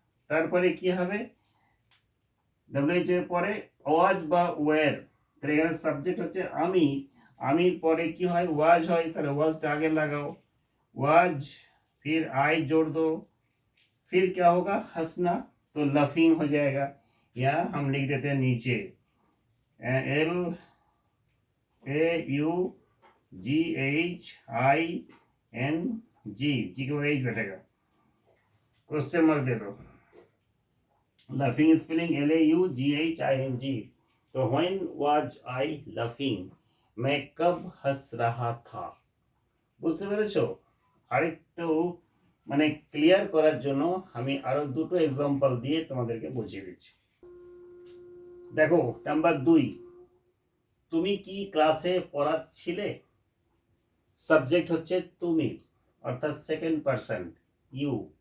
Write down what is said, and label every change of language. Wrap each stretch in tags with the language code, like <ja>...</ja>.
<bn>তারপরে কি হবে, ডব্লিউএইচ এর পরে ওয়াজ বা ওয়্যার, তাহলে এখানে সাবজেক্ট হচ্ছে আমি, আমির পরে কি হয়, ওয়াজ হয়, তাহলে ওয়াজটা আগে লাগাও, ওয়াজ,</bn> <hi>फिर आई जोड़ दो, फिर क्या होगा, हंसना, तो लफिंग हो जाएगा। या हम लिख देते हैं नीचे L A you ji H I N G, जी को एच बैठेगा, क्वेश्चन मार्क दे दो, laughing spelling L A you ji H I N G. तो व्हेन वाज आई लफिंग, मैं कब हंस रहा था।</hi> <bn>বুঝতে পেরেছো। আরেকটু মানে ক্লিয়ার করার জন্য আমি আরো দুটো এক্সাম্পল দিয়ে তোমাদেরকে বুঝিয়ে দিচ্ছি। দেখো নাম্বার 2, তুমি কি ক্লাসে পড়াচ্ছিলে, সাবজেক্ট হচ্ছে তুমি, অর্থাৎ সেকেন্ড পারসন ইউ।</bn>